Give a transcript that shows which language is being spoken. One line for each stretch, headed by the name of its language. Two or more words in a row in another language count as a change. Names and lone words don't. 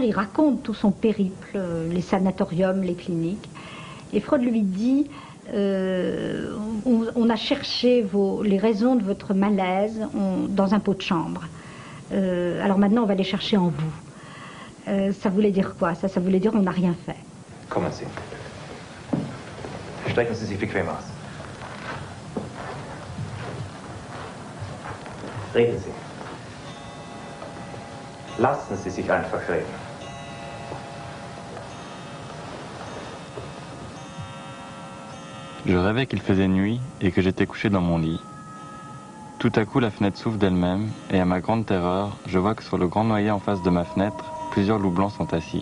French: Il raconte tout son périple, les sanatoriums, les cliniques, et Freud lui dit on a cherché les raisons de votre malaise dans un pot de chambre. Alors maintenant, on va les chercher en vous. Ça voulait dire quoi? Ça voulait dire on n'a rien fait. Comment c'est?
German: Strecken Sie sich bequem aus. Reden Sie. Lassen Sie sich einfach reden.
French: Je rêvais qu'il faisait nuit et que j'étais couché dans mon lit. Tout à coup, la fenêtre s'ouvre d'elle-même et à ma grande terreur, je vois que sur le grand noyer en face de ma fenêtre, plusieurs loups blancs sont assis.